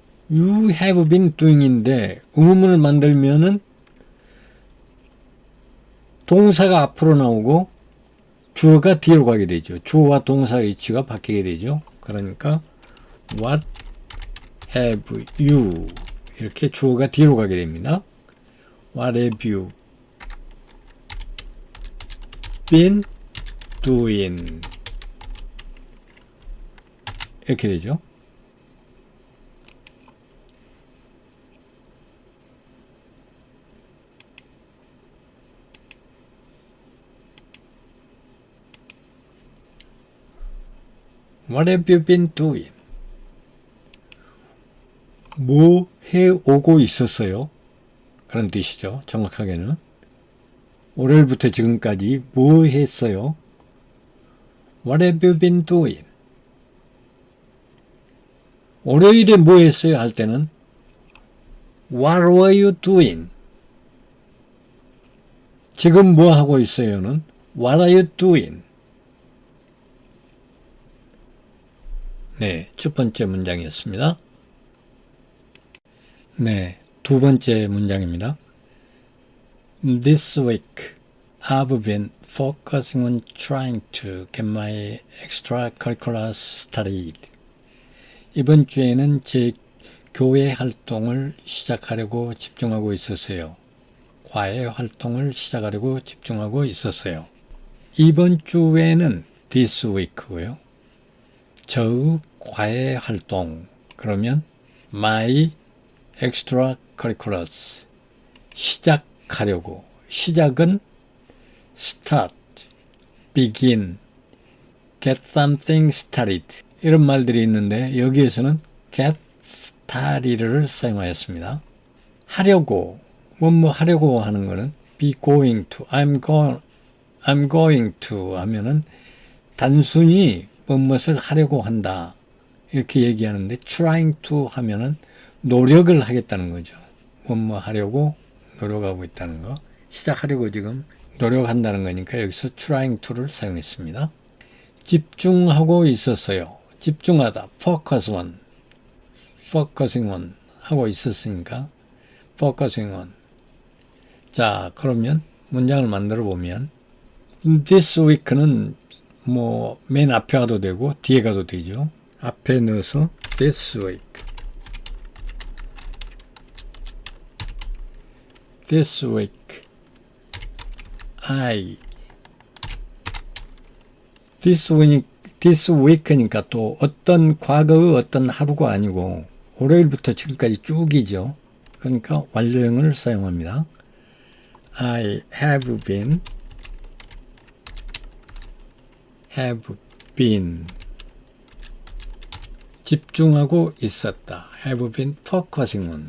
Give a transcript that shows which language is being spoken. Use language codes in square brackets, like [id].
[en] You have been doing [ko] 인데 의문문을 만들면은 동사가 앞으로 나오고 주어가 뒤로 가게 되죠. 주어와 동사의 위치가 바뀌게 되죠. 그러니까 [en] What have you? [ko] 이렇게 주어가 뒤로 가게 됩니다. [en] What have you been doing? [ko] 이렇게 되죠. [en] What have you been doing? [ko] 뭐 해오고 있었어요? 그런 뜻이죠. 정확하게는. 월요일부터 지금까지 뭐 했어요? [en] What have you been doing? [ko] 월요일에 뭐 했어요? 할 때는 [en] What were you doing? [ko] 지금 뭐 하고 있어요는 [en] What are you doing? [ko] 네, 첫 번째 문장이었습니다. 네, 두 번째 문장입니다. [en] This week, I've been focusing on trying to get my extracurriculars started. [ko] 이번 주에는 제 교회 활동을 시작하려고 집중하고 있었어요. 과외 활동을 시작하려고 집중하고 있었어요. 이번 주에는 [en] this week [ko] 고요. 저의 과외 활동, 그러면 [en] my extracurriculars, [ko] 시작하려고. 시작은 start, begin, [en] get something started [ko] 이런 말들이 있는데 여기에서는 [en] get started [ko] 를 사용하였습니다. 하려고, 뭐뭐 하려고 하는 거는 [en] be going to, I'm going to [ko] 하면은 단순히 무엇을 하려고 한다 이렇게 얘기하는데 [en] trying to [ko] 하면은 노력을 하겠다는 거죠. 뭐뭐 하려고 노력하고 있다는 거. 시작하려고 지금 노력한다는 거니까 여기서 [en] trying to [ko] 를 사용했습니다. 집중하고 있었어요. 집중하다. [en] focusing on [ko] 하고 있었으니까 [en] focusing on. [ko] 자, 그러면 문장을 만들어 보면 [en] this week [ko] 는 뭐 맨 앞에 가도 되고 뒤에 가도 되죠. 앞에 넣어서 [en] this week, this week I this week [ko] 니까 또 어떤 과거의 어떤 하루가 아니고 월요일부터 지금까지 쭉이죠. 그러니까 완료형을 사용합니다. [en] I have been [ko] 집중하고 있었다. [en] have been focusing